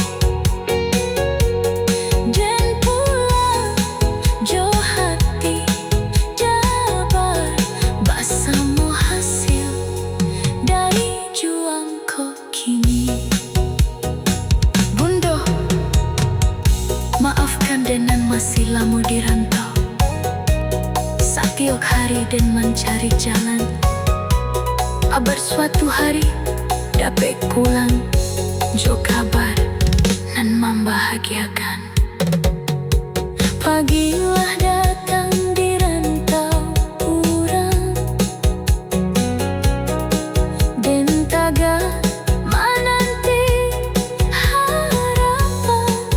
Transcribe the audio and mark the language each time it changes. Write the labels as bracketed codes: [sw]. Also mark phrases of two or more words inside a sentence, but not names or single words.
[min] Dan pulang jo hati dapat bersama hasil dari juangku kini. [id] Bundo, maafkan dengan masih lama di rantau. [min] Setiap hari dan mencari jalan, abar suatu hari dapat pulang jo kabar nan membahagiakan. Pagilah datang di rantau urang, dan taga menanti harapan.